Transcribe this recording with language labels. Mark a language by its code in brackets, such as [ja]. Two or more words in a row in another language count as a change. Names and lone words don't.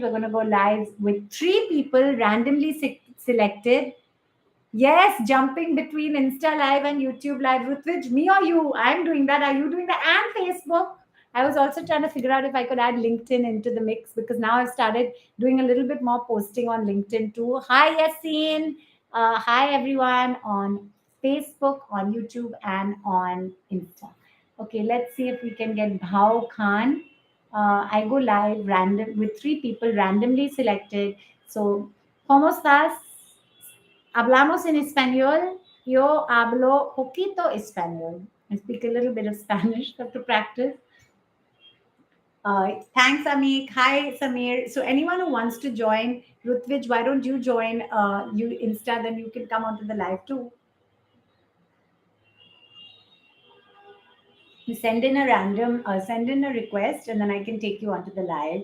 [en] We're going to go live with three people randomly selected. Yes, jumping between Insta Live and YouTube Live. Rutvij, me or you? I'm doing that. Are you doing that? And Facebook. I was also trying to figure out if I could add LinkedIn into the mix, because now I've started doing a little bit more posting on LinkedIn too. Hi, Yassine. Hi, everyone on Facebook, on YouTube, and on Insta. Okay, let's see if we can get Bhao Khan. I go live random with three people randomly selected. So, [es] ¿cómo estás? Hablamos en español. Yo hablo poquito español. [en] I speak a little bit of Spanish. Have to practice. Thanks, Amik. Hi, Samir. So, anyone who wants to join, Rutvij, why don't you join you Insta? Then you can come onto the live too. You send in a send in a request, and then I can take you onto the live.